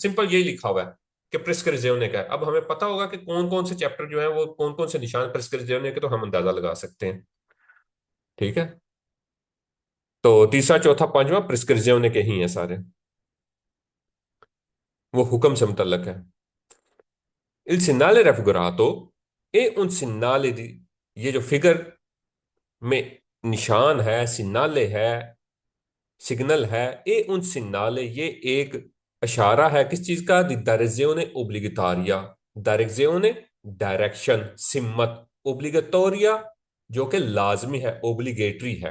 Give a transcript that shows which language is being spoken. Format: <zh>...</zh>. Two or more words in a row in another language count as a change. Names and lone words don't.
<ur>سمپل یہی لکھا ہوا ہے کہ پریسکرپشن کا ہے۔ اب ہمیں پتا ہوگا کہ کون کون سے چیپٹر جو ہے وہ کون کون سے نشان پریسکرپشن کے، تو ہم اندازہ لگا سکتے ہیں. ٹھیک ہے، تو تیسرا چوتھا پانچواں پریسکرپشن کے ہی ہیں سارے، وہ حکم سے متعلق ہے.</ur> <it>Il segnale raffigurato è un segnale di,</it> <ur>یہ جو فگر میں نشان ہے، سگنالے ہے، سگنل ہے,</ur> <it>è un segnale,</it> <ur>یہ ایک اشارہ ہے کس چیز کا?</ur> <it>di direzione obbligatoria.</it> <ur>دیریزیونے ڈائریکشن، سمت، اوبلیگاتوریا جو کہ لازمی ہے، اوبلیگیٹری ہے.</ur>